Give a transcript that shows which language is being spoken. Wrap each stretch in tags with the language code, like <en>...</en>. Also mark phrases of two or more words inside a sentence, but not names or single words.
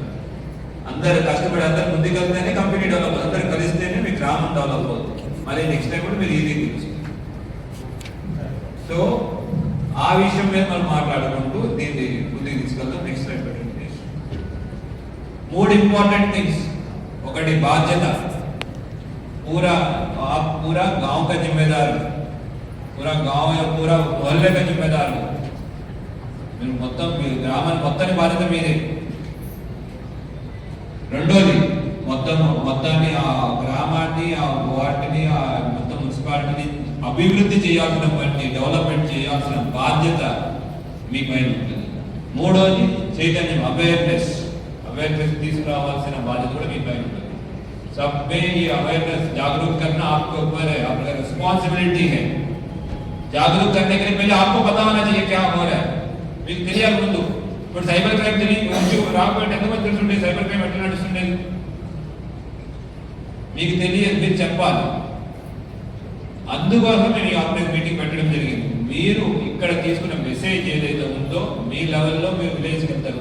<te>అందరు కష్టపడి అందరు ముందుకు వెళ్తేనే కంపెనీ డెవలప్ అవుతుంది, అందరు కలిస్తేనే మీ గ్రామం డెవలప్ అవుతుంది. మళ్ళీ</te> <en>next time</en> <te>కూడా మీరు ఈజీ తెలుస్తుంది. సో ఆ విషయం మీద మనం మాట్లాడుకుంటూ దీన్ని ముందుకు తీసుకెళ్తాం.</te> <en>next time</en> <te>మూడు</te> <en>important things.</en> <te>ఒకటి బాధ్యత,</te> <hi>पूरा आप पूरा गांव का जिम्मेदार, पूरा गांव या पूरा मोहल्ले का जिम्मेदार हो.</hi> <te>మీరు మొత్తం మీ గ్రామాన్ని మొత్తాన్ని బాధ్యత మీరే. రెండోది, మొత్తాన్ని ఆ గ్రామాన్ని, ఆ వార్డుని, ఆ మొత్తం మున్సిపాలిటీని అభివృద్ధి చేయాల్సిన పని, డెవలప్మెంట్ చేయాల్సిన బాధ్యత మీ పైన ఉంటుంది. మూడోది చైతన్యం, అవేర్నెస్ తీసుకురావాల్సిన బాధ్యత కూడా మీ పైన ఉంటుంది.</te> <hi>सब में ये अवेयरनेस जागरूक करना आपके ऊपर है, आपका रिस्पॉन्सिबिलिटी है. जागरूक करने के लिए पहले आपको पता होना चाहिए क्या हो रहा है.</hi> <te>మీకు తెలియాలి ముందు. ఇప్పుడు</te> <en>cyber crime</en> <te>రాకపోతే ఎంతమంది తెలుసుండే</te> <en>cyber crime</en> <te>ఎట్లా నడుస్తుండేది మీకు తెలియదు, మీరు చెప్పాలి. అందుకోసం నేను ఈ</te> <en>operation meeting</en> <te>పెట్టడం జరిగింది. మీరు ఇక్కడ తీసుకున్న మెసేజ్ ఏదైతే ఉందో మీ లెవెల్లో మీరు విలేజ్కి వెళ్తారు.</te>